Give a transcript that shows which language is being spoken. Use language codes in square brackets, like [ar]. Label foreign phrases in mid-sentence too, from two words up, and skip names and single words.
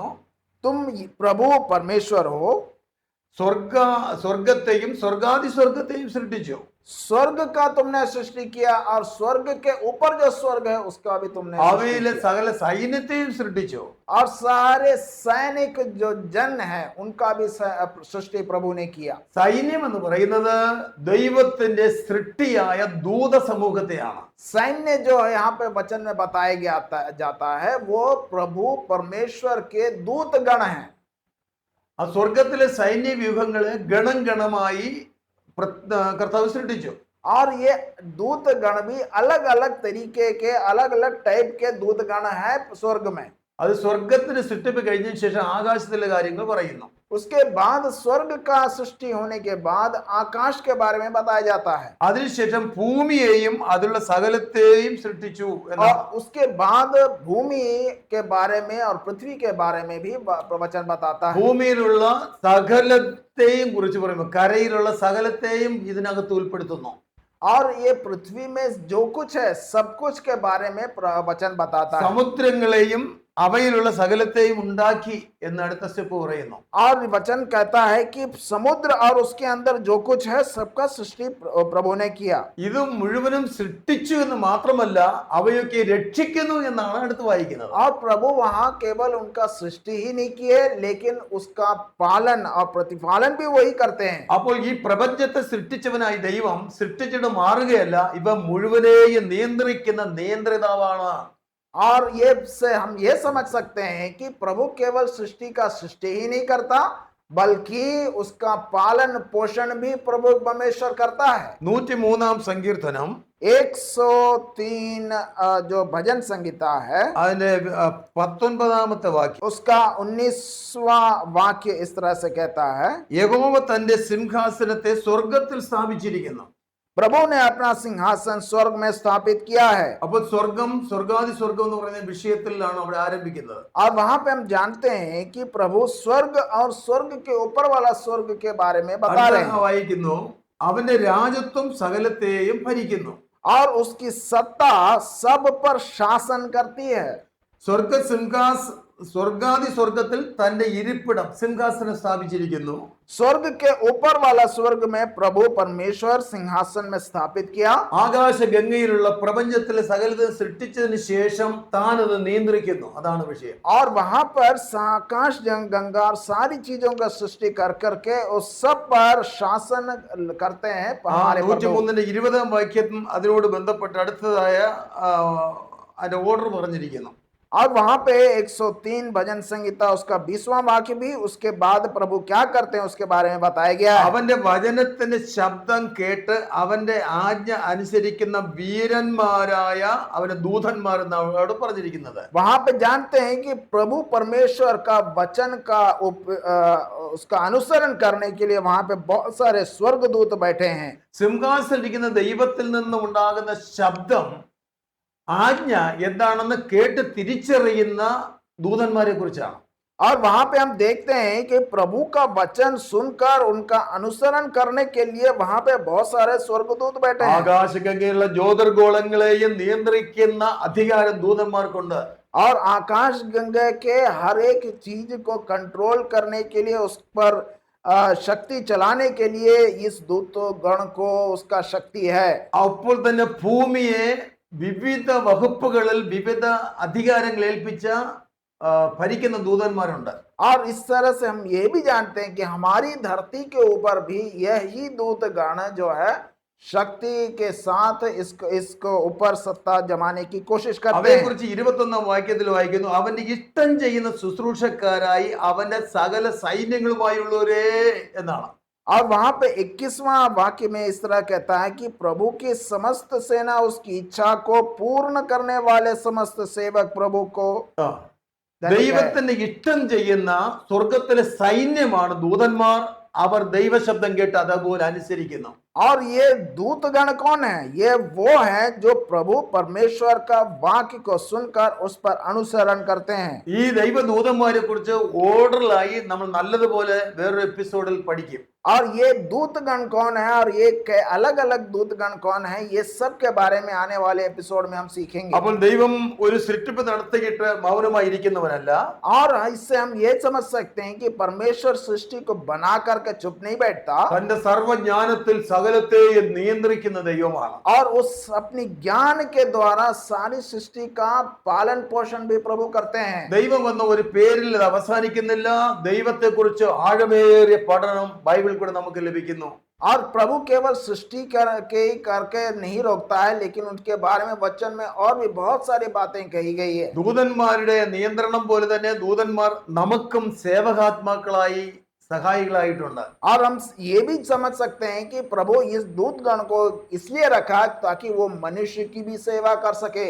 [hi] तुम प्रभु परमेश्वर हो, [ml] സ്വർഗത്തെയും സ്വർഗാതിസ്വർഗത്തെയും സൃഷ്ടിച്ചു. [hi] स्वर्ग का तुमने सृष्टि किया और स्वर्ग के ऊपर जो स्वर्ग है उसका भी तुमने सृष्टि [ml] അവയിലെ [hi] किया। [ml] സകല സൈന്യത്തെയും സൃഷ്ടിച്ചു. [hi] और सारे सैनिक जो जन है उनका भी सृष्टि प्रभु ने किया। [ml] സൈന്യം എന്ന് പറയുന്നത് ദൈവത്തിന്റെ സൃഷ്ടിയായ ദൂത സമൂഹത്തെയാണ്. [hi] सैन्य जो है यहाँ पे वचन में बताया जाता है वो प्रभु परमेश्वर के दूत गण हैं। [ml] ആ സ്വർഗത്തിലെ സൈന്യ വ്യൂഹങ്ങളെ ഗണം ഗണമായി കർത്താവ് സൃഷ്ടിച്ചു. [hi] और ये दूत गण भी अलग अलग तरीके के अलग अलग टाइप के दूत गण है स्वर्ग में। [ml] അത് സ്വർഗത്തിന് സൃഷ്ടിപ്പ് കഴിഞ്ഞതിന് ശേഷം ആകാശത്തിലെ കാര്യങ്ങൾ പറയുന്നു. [hi] उसके बाद स्वर्ग का सृष्टि होने के बाद आकाश के बारे में बताया जाता है। [ml] അതിനുശേഷം ഭൂമിയെയും അതിലുള്ള സകലത്തെയും സൃഷ്ടിച്ചു [hi] और उसके बाद भूमि के बारे में और पृथ्वी के बारे में भी प्रवचन बताता है। [ml] ഭൂമിയിലുള്ള സകലത്തെയും കുറിച്ച് പറയുമ്പോൾ കരയിലുള്ള സകലത്തെയും ഇതിനകത്ത് ഉൾപ്പെടുത്തുന്നു. [hi] और ये पृथ्वी में जो कुछ है सब कुछ के बारे में वचन बताता है। [ml] സമുദ്രങ്ങളെയും അവയിലുള്ള സകലത്തെയും ഉണ്ടാക്കി എന്ന് അടുത്ത സ്റ്റെപ്പ് പറയുന്നു. [hi] और वचन कहता है कि समुद्र और उसके अंदर जो कुछ है सबका सृष्टि प्रभु ने किया। [ml] ഇത് മുഴുവനും സൃഷ്ടിച്ചു എന്ന് മാത്രമല്ല അവയൊക്കെ രക്ഷിക്കുന്നു എന്നാണ് അടുത്ത് വായിക്കുന്നത്. [hi] और प्रभु वहां केवल उनका सृष्टि ही नहीं किए लेकिन उसका पालन और प्रतिपालन भी वही करते हैं। [ml] അപ്പോൾ ഈ പ്രപഞ്ചത്തെ സൃഷ്ടിച്ചവനായി ദൈവം സൃഷ്ടിച്ചിട്ട് മാറുകയല്ല, ഇവ മുഴുവനെയും നിയന്ത്രിക്കുന്ന നിയന്ത്രിതാവാണ്. [hi] और ये से हम ये समझ सकते हैं कि प्रभु केवल सृष्टि का सृष्टि ही नहीं करता बल्कि उसका पालन पोषण भी प्रभु परमेश्वर करता है। [ml] 103 സങ്കീർത്തനം [hi] 103 जो भजन संहिता है [ml] അതിന്റെ 19 വാക്യം, [hi] उसका 19वां वाक्य इस तरह से कहता है, [ml] യഹോവ തന്റെ സിംഹാസനത്തെ സ്വർഗത്തിൽ സ്ഥാപിച്ചിരിക്കുന്നു. [hi] प्रभु ने अपना सिंहासन स्वर्ग में स्थापित किया है। [ml] അപ്പോൾ സ്വർഗം, സ്വർഗാദി സ്വർഗം എന്ന് പറയുന്ന വിഷയത്തിലാണ് അവിടെ ആരംഭിക്കുന്നത്. [hi] और वहां पे हम जानते हैं कि प्रभु स्वर्ग और स्वर्ग के ऊपर वाला स्वर्ग के बारे में बता रहे हैं। [ml] വായിക്കുന്നു, അവന്റെ രാജത്വം സകലത്തെയും ഭരിക്കുന്നു. [hi] और उसकी सत्ता सब पर शासन करती है। [ml] സ്വർഗാദി സ്വർഗത്തിൽ തന്റെ ഇരിപ്പിടം സിംഹാസനം സ്ഥാപിച്ചിരിക്കുന്നു. [hi] स्वर्ग के ऊपर वाला स्वर्ग में प्रभु परमेश्वर सिंहासन में स्थापित किया। [ml] ആകാശഗംഗയിലുള്ള പ്രപഞ്ചത്തിലെ സകലതും സൃഷ്ടിച്ചതിന് ശേഷം താൻ അത് നിയന്ത്രിക്കുന്നു. അതാണ് വിഷയം. [hi] और वहां पर आकाश गंगा और सारी चीजों का सृष्टि कर करके उस सब पर शासन करते हैं। हमारे [ml] 103 വാക്യം അതിനോട് ബന്ധപ്പെട്ട് അടുത്തതായ അതിന്റെ ഓർഡർ പറഞ്ഞിരിക്കുന്നു. [hi] और वहां पे 103 भजन संहिता उसका 20वां वाक्य भी उसके बाद प्रभु क्या करते हैं उसके बारे में बताया गया है। [ml] അവന്റെ വചനത്തിന്റെ ശബ്ദം കേട്ട് അവന്റെ ആജ്ഞ അനുസരിക്കുന്ന വീരന്മാരായ അവന്റെ ദൂതന്മാർ എന്നാണ് പറഞ്ഞിരിക്കുന്നത്. [hi] वहां पे जानते हैं कि प्रभु परमेश्वर का वचन का उसका अनुसरण करने के लिए वहां पे बहुत सारे स्वर्गदूत बैठे हैं। [ml] സിംഹാസനിരിക്കുന്ന ദൈവത്തിൽ നിന്ന് ഉണ്ടാകുന്ന ശബ്ദം, ആജ്ഞ എന്താണെന്ന് കേട്ട് തിരിച്ചറിയുന്ന ദൂതന്മാരെ കുറിച്ചാണ്. [hi] और वहां पे हम देखते हैं कि प्रभु का वचन सुनकर उनका अनुसरण करने के लिए वहां पे बहुत सारे स्वर्गदूत बैठे हैं। [ml] ആകാശഗംഗയിലുള്ള ജ്യോതിർഗോളങ്ങളെയും നിയന്ത്രിക്കുന്ന അധികാരം ദൂതന്മാർക്കുണ്ട്. [hi] और आकाश गंगा के हर एक चीज को कंट्रोल करने के लिए उस पर शक्ति चलाने के लिए इस दूत गण को उसका शक्ति है। [ml] അപ്പോൾ തന്നെ ഭൂമിയെ വിവിധ വകുപ്പുകളിൽ വിവിധ അധികാരങ്ങൾ ഏൽപ്പിച്ച ഭരിക്കുന്ന ദൂതന്മാരുണ്ട്. [hi] और इस तरह से हम ये भी जानते हैं कि हमारी धरती के ऊपर भी यही दूत गण जो है शक्ति के साथ इसको ऊपर सत्ता जमाने की कोशिश करते हैं। [ml] അവയെക്കുറിച്ച് 21 വാക്യത്തിൽ വായിക്കുന്നു, അവന്റെ ഇഷ്ടം ചെയ്യുന്ന ശുശ്രൂഷക്കാരായി അവന്റെ സകല സൈന്യങ്ങളുമായുള്ളവരേ എന്നാണ്. [hi] और वहां पे 21वां वाक्य में इस तरह कहता है कि प्रभु की समस्त सेना उसकी इच्छा को पूर्ण करने वाले समस्त सेवक प्रभु को [ml] ദൈവത്തിന്റെ ഇഷ്ടം ചെയ്യുന്ന സ്വർഗത്തിലെ സൈന്യമാണ് ദൂതന്മാർ അവർ ദൈവശബ്ദം കേട്ട് അതുപോലെ അനുസരിക്കുന്നു. [hi] और ये दूतगण कौन है? ये वो है जो प्रभु परमेश्वर का वाक्य को सुनकर उस पर अनुसरण करते हैं. [ml] ഈ ദൈവദൂതന്മാരെ കുറിച്ച് ഓർഡറിലായി നമ്മൾ നല്ലതുപോലെ വേറൊരു എപ്പിസോഡിൽ പഠിക്കും. [hi] और ये दूतगण कौन है और ये अलग अलग दूतगण कौन है, ये सब के बारे में आने वाले एपिसोड में हम सीखेंगे. [ml] അപ്പോൾ ദൈവം ഒരു സൃഷ്ടിപ്പ് നടത്തിയിട്ട് മൗനമായി ഇരിക്കുന്നവനല്ല. [hi] और इससे हम ये समझ सकते हैं कि परमेश्वर सृष्टि को बना करके चुप नहीं बैठता, [ml] തന്റെ സർവ്വജ്ഞാനത്തിൽ സകലത്തെയും നിയന്ത്രിക്കുന്ന ദൈവമാണ്. [hi] और उस अपनी ज्ञान के द्वारा सारी सृष्टि का पालन पोषण भी प्रभु करते हैं. [ml] ദൈവം എന്ന ഒരു പേരിൽ ഇത് അവസാനിക്കുന്നില്ല. ദൈവത്തെ കുറിച്ച് ആഴമേറിയ പഠനം ബൈബിൾ കൂടെ നമുക്ക് ലഭിക്കുന്നു. [hi] और प्रभु केवल सृष्टि करके नहीं रोकता है, लेकिन उनके बारे में वचन में और भी बहुत सारी बातें कही गई है. [ml] ദൂതന്മാരുടെ നിയന്ത്രണം പോലെ തന്നെ ദൂതന്മാർ നമുക്കും സേവകാത്മാക്കളായി സഹായികളായിട്ടുണ്ട്. [hi] और हम ये भी समझ सकते हैं कि प्रभु इस दूतगण को इसलिए रखा ताकि वो मनुष्य की भी सेवा कर सके.